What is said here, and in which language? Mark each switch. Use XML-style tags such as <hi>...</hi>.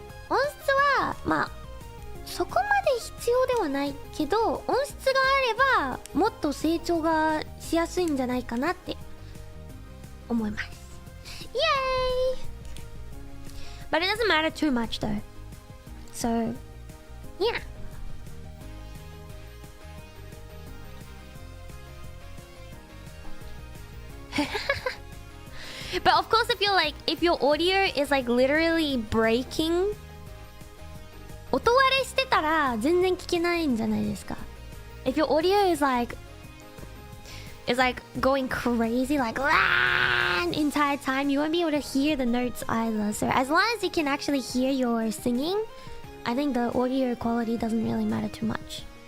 <ja>音質は、まあ、そこまで必要ではないけど、音質があれば、もっと成長がしやすいんじゃないかなって思います。</ja> <en>イエーイ But it doesn't matter too much though. So, yeah. But of course, if your audio is like literally breaking,</en> <ja>音割れしてたら全然聞けないんじゃないですか。</ja> <en>If your audio is like going crazy, like entire time, you won't be able to hear the notes either. So as long as you can actually hear your singing, I think the audio quality doesn't really matter too much.</en>